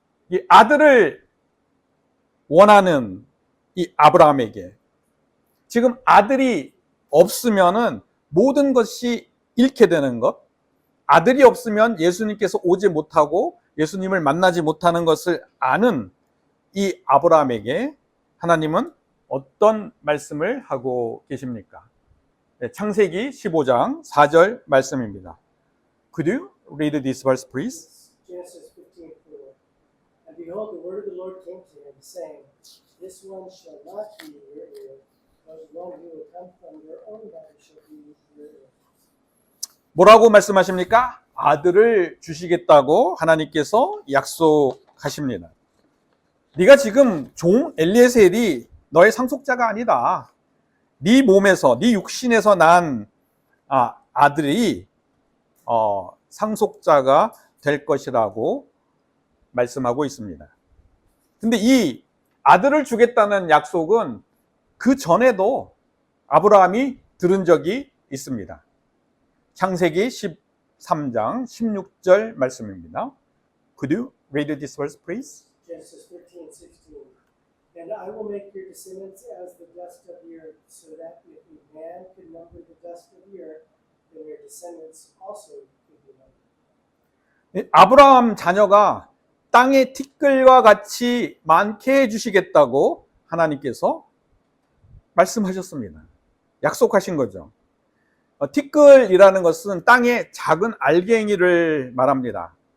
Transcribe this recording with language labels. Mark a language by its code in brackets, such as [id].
[ko] 이 아들을 원하는 이 아브라함에게 지금 아들이 없으면은 모든 것이 잃게 되는 것, 아들이 없으면 예수님께서 오지 못하고 예수님을 만나지 못하는 것을 아는 이 아브라함에게 하나님은 어떤 말씀을 하고 계십니까? 네, 창세기 15장 4절 말씀입니다. [en] Could you read this verse, please? Genesis 15:4. And behold, the word of the Lord came to him, saying, This one shall not be your heir, but the one who will come from your own body shall be your heir. [ko] 뭐라고 말씀하십니까? 아들을 주시겠다고 하나님께서 약속하십니다. 네가 지금 종 엘리에셀이 너의 상속자가 아니다. 네 몸에서, 네 육신에서 난 아들이 상속자가 될 것이라고 말씀하고 있습니다. 근데 이 아들을 주겠다는 약속은 그 전에도 아브라함이 들은 적이 있습니다. 창세기 13장 16절 말씀입니다. [en] Could you read this verse, please? Genesis 13:16. And I will make your descendants as the dust of the earth, so that if a man could number the dust of the earth, then your descendants also could be numbered. [ko] 아브라함 자녀가 땅의 티끌과 같이 많게 해주시겠다고 하나님께서 말씀하셨습니다. 약속하신 거죠. 티끌이라는 것은 땅의 작은 알갱이를 말합니다.